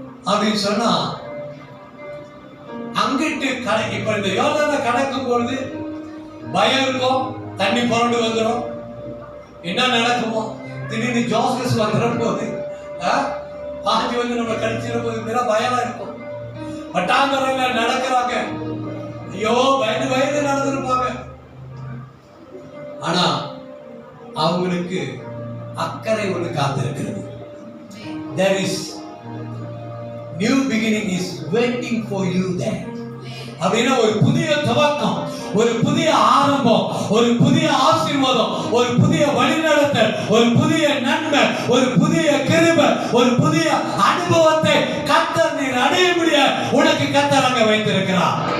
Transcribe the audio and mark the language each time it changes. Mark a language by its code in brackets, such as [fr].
[ta] அப்படின்னு சொன்னா அங்கிட்டு இப்ப இந்த யோர்தானை கடக்கும் பொழுது பயம் இருக்கும், தண்ணி புரண்டு வந்துடும், என்ன நடக்குமோ, திடீர்னு ஜோசஸ் வந்துட போது பாஞ்சி வந்து நம்ம கடிச்சிட போது பயமா இருக்கும். பட்டாங்கரையில நடக்கிறாங்க, ஐயோ பயந்து நடந்திருப்பாங்க. ஆனா அவங்களுக்கு அக்கறை ஒன்று காத்திருக்கிறது. [en] There is new beginning is waiting for you there. [ta] அப்படின்னா ஒரு புதிய துவக்கம், ஒரு புதிய ஆரம்பம், ஒரு புதிய ஆசீர்வாதம், ஒரு புதிய வழிநடத்தல், ஒரு புதிய நன்மை, ஒரு புதிய கிருபை, ஒரு புதிய அனுபவத்தை கர்த்தர் நீர் அடைய முடிய உனக்கு கர்த்தர் அங்க வைத்திருக்கிறார்.